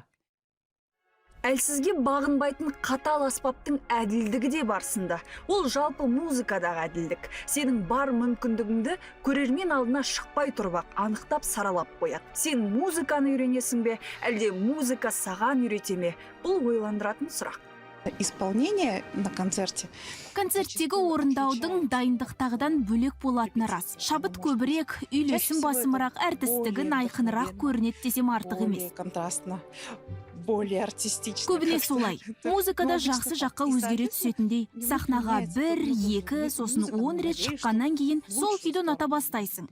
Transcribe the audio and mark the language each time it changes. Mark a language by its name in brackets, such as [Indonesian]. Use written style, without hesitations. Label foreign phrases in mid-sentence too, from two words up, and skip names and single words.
[Kazakh] Әлсізге бағынбайтын қатал аспаптың әділдігі де барсында. Ол жалпы музыкадағы әділдік. Сенің бар мүмкіндігіңді көрермен алдына шықпай тұрбақ, анықтап саралап қояды. Сен музыканы үйренесің бе, әлде музыка саған үйрете ме? Бұл ойландыратын сұрақ. [Russian] Исполнение на концерте. [Kazakh] Концерттегі орындаудың дайындықтағыдан бөлек болатыны рас. Шабыт көбірек, үйлесім басымырақ, әртістігі айқынырақ көрінеді десем артық емес. [Russian] Контрастно, более артистично. [Kazakh] Көбіне солай. Музыкада жақсы жаққа өзгере түсетіндей, сахнаға 1-2, сосын 10 рет шыққаннан кейін сол күйді ұната бастайсың.